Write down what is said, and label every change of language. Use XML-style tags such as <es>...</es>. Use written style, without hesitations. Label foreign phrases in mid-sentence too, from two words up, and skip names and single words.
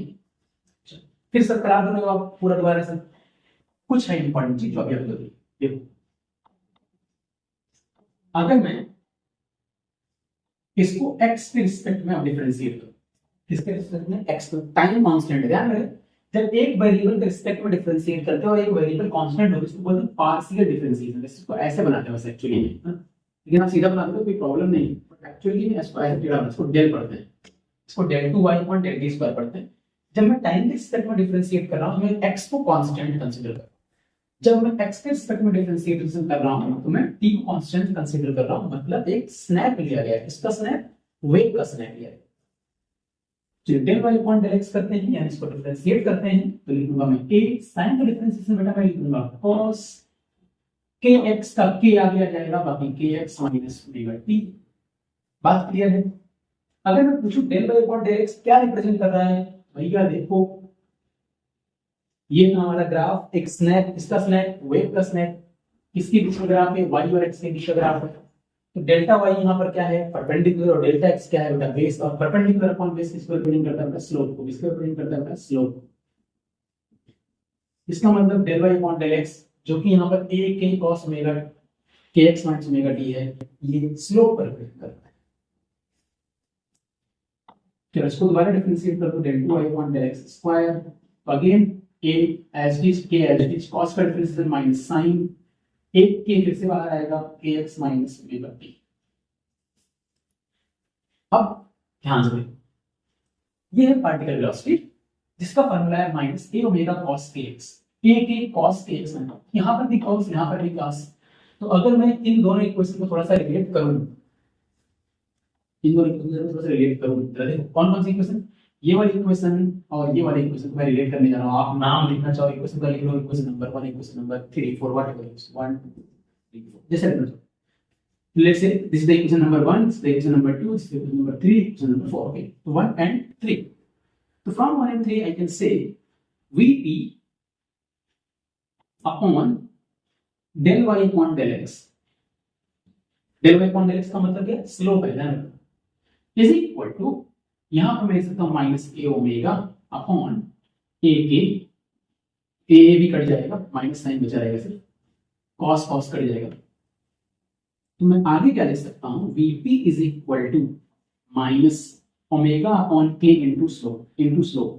<hi>फिर सर करा दो आप पूरा दोबारा से, कुछ है इंपॉर्टेंट चीज जो अभी आपको देखो, अगर मैं इसको x के रिस्पेक्ट में डिफरेंशिएट करूं, किसके रिस्पेक्ट में, x को,</hi> <en>time constant,</en> <hi>ध्यान रहे जब एक वेरिएबल के रिस्पेक्ट में डिफरेंशिएट करते हो और एक वेरिएबल कांस्टेंट हो, इसको बोलते हैं</hi> <en>partial differentiation.</en> <hi>इसको ऐसे बनाते हैं वैसे एक्चुअली में, लेकिन आप सीधा बनाते हो कोई प्रॉब्लम नहीं,</hi> <en>but actually</en> <hi>में इसको ऐसे टेढ़ा, इसको डेल पढ़ते हैं, इसको</hi> <en>del 2y upon del t square</en> <hi>पढ़ते हैं। जब मैं टाइम के रिस्पेक्ट में डिफरेंशिएट कर रहा हूं, मैं x को</hi> <en>constant consider</en> <hi>कर रहा हूं। जब मैं x के रिस्पेक्ट में डिफरेंशिएशन कर रहा हूं तो मैं t को</hi> <en>constant consider</en> <hi>कर रहा हूं, मतलब एक स्नैप लिया गया है, इसका स्नैप, वेव का स्नैप लिया गया। जब</hi> <en>del y upon del x</en> <hi>करते हैं, यानी इसको डिफरेंशिएट करते हैं, तो लिखूंगा मैं a sin का डिफरेंशिएशन बेटा मैं लिखूंगा cos kx का k आ गया जाएगा, बाकी</hi> <en>kx minus omega t.</en> <hi>बात क्लियर है। अगर मैं पूछूं</hi> <en>del y upon del x</en> <hi>क्या रिप्रेजेंट कर रहा है, भैया देखो ये हमारा ग्राफ, एक स्नैप, इसका स्नैप, वेव का स्नैप, किसकी बीच में ग्राफ है, y और x के बीच का ग्राफ है। तो डेल्टा y यहाँ पर क्या है, परपेंडिकुलर, और डेल्टा x क्या है बेटा, बेस, और</hi> <en>perpendicular upon base</en> <hi>किसको रिप्रेजेंट करता है, स्लोप को। किसको रिप्रेजेंट करता है, स्लोप। इसका मतलब</hi> <en>del y upon del x,</en> <hi>जो कि यहाँ पर</hi> <en>a k cos omega kx minus omega t</en> <hi>है, ये स्लोप पर रिप्रेजेंट करता है। चलो इसको दोबारा डिफरेंशिएट कर दो,</hi> <en>del 2y upon del x square, again a as it is, k as it is,</en> <hi>cos का डिफरेंशिएशन</hi> <en>minus sin,</en> <hi>एक के फिर से बाहर आएगा,</hi> <en>kx minus omega t.</en> <hi>अब ध्यान से ये है</hi> <en>particle velocity,</en> <hi>जिसका फार्मूला है</hi> <en>minus a omega cos kx,</en> <hi>a के cos kx, यहां पर भी cos, यहां पर भी cos। तो अगर मैं इन दोनों इक्वेशन को थोड़ा सा रिलेट करूं, इन दोनों इक्वेशन को थोड़ा सा रिलेट करूं, देखो कौन कौन सी इक्वेशन, ये वाली इक्वेशन और ये वाली इक्वेशन को मैं रिलेट करने जा रहा हूं। आप नाम लिखना चाहो इक्वेशन का लिख लो,</hi> <en>equation number 1, equation number 3, 4, whatever,</en> <hi>1 2 3 4 जैसे लिखना चाहो।</hi> <en>Let's say this is the equation number 1, this is the equation number 2, this is the equation number 3, equation number 4. Okay, so 1 and 3. So from 1 and 3, I can say Vp upon del y upon del x. Del y upon del x</en> <hi>का मतलब क्या, स्लोप है ना,</hi> <en>is equal to,</en> <hi>यहां पर मैं लिख सकता हूं</hi> <en>minus a omega upon a k,</en> <hi>a भी कट जाएगा,</hi> <en>minus sign</en> <hi>बचा रहेगा, सिर्फ cos cos कट जाएगा। तो मैं आगे क्या लिख सकता हूं,</hi> <en>Vp is equal to minus omega upon k into slope.</en>